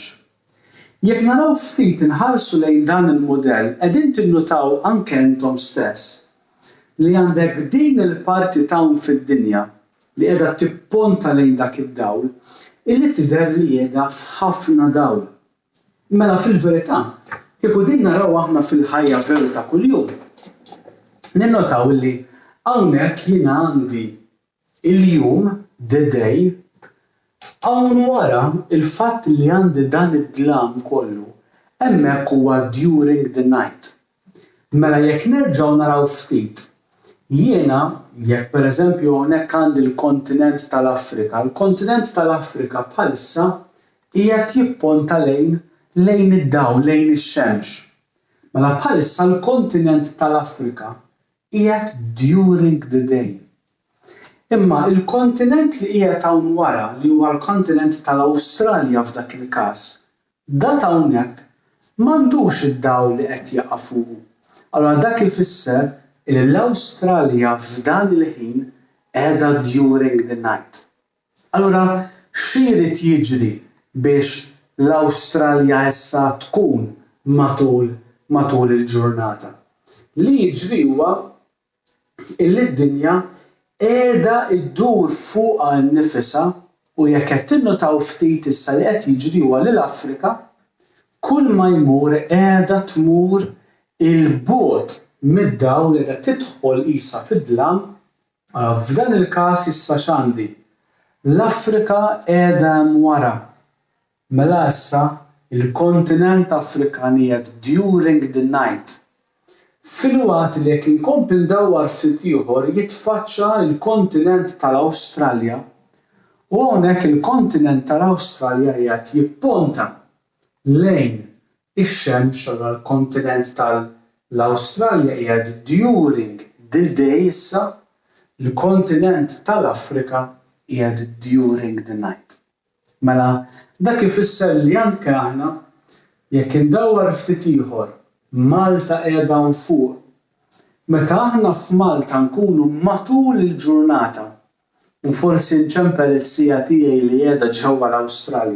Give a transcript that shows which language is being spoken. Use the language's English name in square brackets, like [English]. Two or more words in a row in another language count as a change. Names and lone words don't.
[Maltese] Jekk naraw ftit inħarsu lejn dan il-mudell qegħdin tinnutaw anke intom stess li għandek din il-parti tawn fid-dinja li qiegħda tipponta lejn dak id-dawl illi tidher li qiegħda f'ħafna dawl. Mela fil-verità kieku din naraw aħna fil-ħajja veru ta' kuljum. Ninnotaw li hawnhekk jiena għandi il-jum, [English] the day, [Maltese] hawn wara il-fatt li għandi dan id-dlam kollu hemmhekk huwa [English] during the night. [Maltese] Mela jekk nerġgħu naraw ftit, jiena jekk pereżempju hawnhekk għandi l-kontinent tal-Afrika, il-kontinent tal-Afrika bħalissa qiegħed jipponta lejn id-dawl, lejn ix-xemx. Mela bħalissa l-kontinent tal-Afrika qiegħed [English] during the day. [Maltese] Imma il-kontinent li qiegħed hawn wara li huwa l-kontinent tal-Awstralja f'dak il-każ, dat hawnhekk m'għandux id-dawl li qed jaqa' fuqu. Allura dak ifisser li l-Awstralja f'dan il-ħin qiegħda [English] during the night. [Maltese] Allura x'jrid jiġri biex l-Awstralja issa tkun matul il-ġurnata? Li jiġri huwa illi d-dinja qiegħda ddur fuqha nnifisha u jekk qed tinnotaw ftit issa li qed jiġri huwa li l-Afrika kull ma jmur qiegħda tmur il-bogħod mid-dawl li qiegħda tidħol qisha fid-dlam. F'dan il-każ issa x'għandi? L-Afrika qiegħda hemm wara. Mela issa il-kontinent Afrikan qiegħed [English] during the night. [Maltese] Filwaqt li jekk inkompli ndawwar ftit ieħor jitfaċċa l-kontinent tal-Awstralja u hawnhekk il-kontinent tal-Awstralja qiegħed jipponta lejn ix-xemx allura l-kontinent tal-Awstralja qiegħed [English] during the day [Maltese] issa, il-kontinent tal-Afrika qiegħed [English] during the night. [Maltese] Mela dak ifisser li anke aħna jekk indawwar ftit ieħor Malta qiegħda hawn fuq. Meta aħna f'Malta nkunu matul il-ġurnata u forsi nċempel it-sija tiegħi li qiegħda ġewwa l-Awstralja.